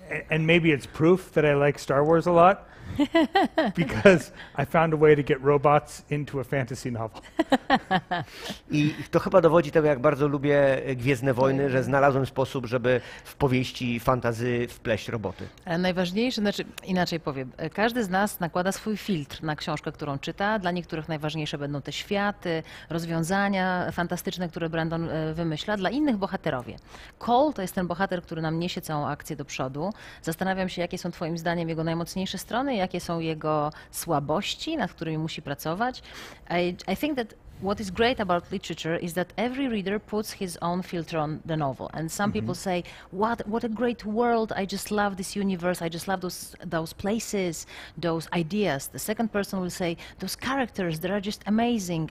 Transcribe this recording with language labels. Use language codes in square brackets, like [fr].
[en] And maybe it's proof that I like Star Wars a lot. Because I found a way to get robots into a fantasy novel. [pl] I to chyba dowodzi tego, jak bardzo lubię Gwiezdne Wojny, że znalazłem sposób, żeby w powieści fantasy wpleść roboty. Ale najważniejsze, znaczy inaczej powiem, każdy z nas nakłada swój filtr na książkę, którą czyta. Dla niektórych najważniejsze będą te światy, rozwiązania fantastyczne, które Brandon wymyśla, dla innych bohaterowie. Cole to jest ten bohater, który nam niesie całą akcję do przodu. Zastanawiam się, jakie są twoim zdaniem jego najmocniejsze strony, jakie są jego słabości, nad którymi musi pracować. [en] I think that what is great about literature is that every reader puts his own filter on the novel. And some people say, what a great world, I just love this universe, I just love those places, those ideas. The second person will say, those characters, they are just amazing.